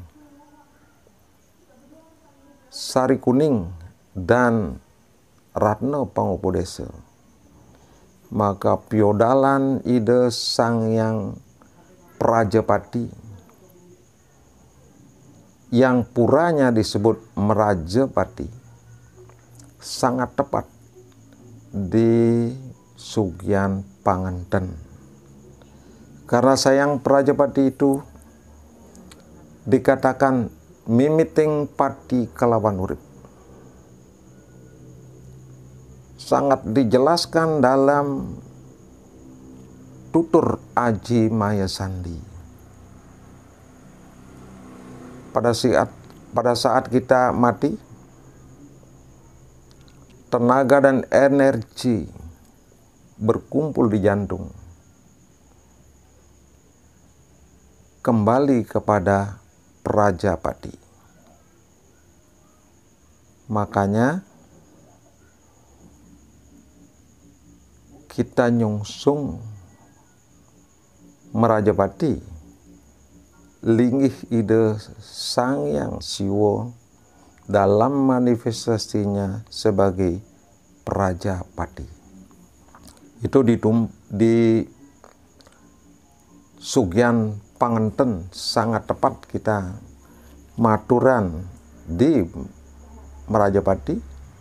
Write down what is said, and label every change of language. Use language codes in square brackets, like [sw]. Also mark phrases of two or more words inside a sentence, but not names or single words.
[id] sari kuning, dan Ratna Pangupodesa, maka [ban] piodalan ide [id] Sang Yang Prajapati yang puranya disebut Merajapati sangat tepat di Sugyan Panganten. Karena Sayang Prajapati itu dikatakan [ban] mimiting pati kelawan urip. [id] Sangat dijelaskan dalam tutur Aji Maya Sandi. Pada saat kita mati, tenaga dan energi berkumpul di jantung, kembali kepada Prajapati. Makanya kita nyungsung Merajapati, [ban] linggih ide [id] Sang Yang Siwa dalam manifestasinya sebagai Prajapati. Itu di Sugyan Panganten sangat tepat kita maturan di Merajapati.